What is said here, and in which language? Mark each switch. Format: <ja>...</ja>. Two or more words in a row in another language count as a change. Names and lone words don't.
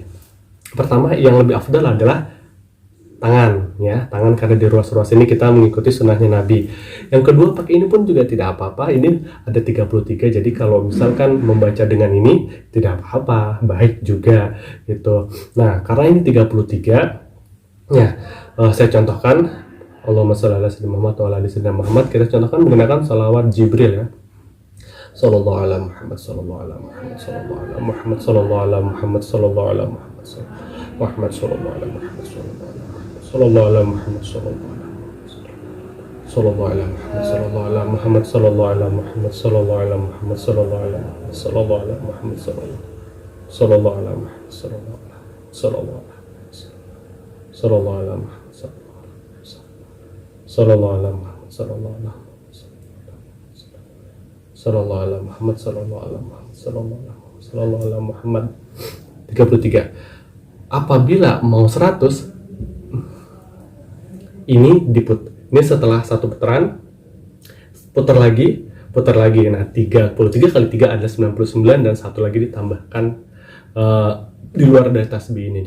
<id>Pertama, yang lebih afdal adalah tangan, ya, tangan, karena di ruas-ruas ini kita mengikuti sunnahnya Nabi. Yang kedua, pakai ini pun juga tidak apa-apa. Ini ada 33, jadi kalau misalkan membaca dengan ini tidak apa-apa, baik juga gitu. Nah, karena ini 33, ya, saya contohkan</id> <ar>اللهم صل على سيدنا محمد وعلى آل سيدنا محمد</ar> <id>wa ala ali sayyidina Muhammad. Kita contohkan menggunakan salawat Jibril, ya.</id> <ar>صلى الله على محمد، صلى الله على محمد، صلى الله على محمد، صلى الله على محمد، صلى الله على محمد، محمد، صلى الله على محمد، صلى الله على محمد, صلى الله على محمد، صلى الله على محمد، صلى الله على محمد، صلى الله على محمد، صلى الله على محمد، صلى الله على محمد، صلى الله على محمد، صلى الله على محمد، صلى الله على محمد، صلى الله على صلى الله على محمد، صلى الله على محمد، صلى الله على محمد.</ar> <id>33. Apabila mau 100, ini ini setelah satu putaran, putar lagi. Nah, 33 kali 3 adalah 99 dan satu lagi ditambahkan di luar dari tasbih ini.</id>